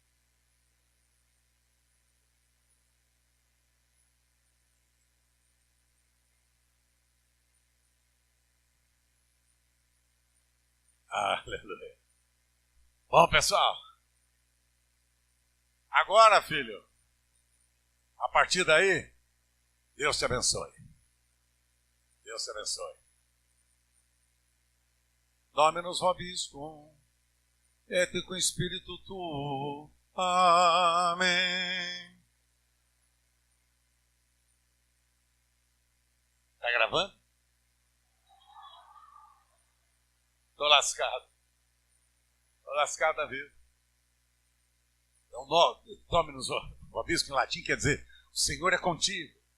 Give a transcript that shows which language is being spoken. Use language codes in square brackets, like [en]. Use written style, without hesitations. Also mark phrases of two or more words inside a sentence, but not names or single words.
[pt] Aleluia. Bom, pessoal. Agora, filho, a partir daí, Deus te abençoe. Deus te abençoe. [la] Dominus vobiscum, et cum spiritu tuo. [pt] Amém. Tá gravando? Tô lascado. Tô lascado da vida. Então, [la] Dominus vobiscum [pt] em latim quer dizer, o Senhor é contigo.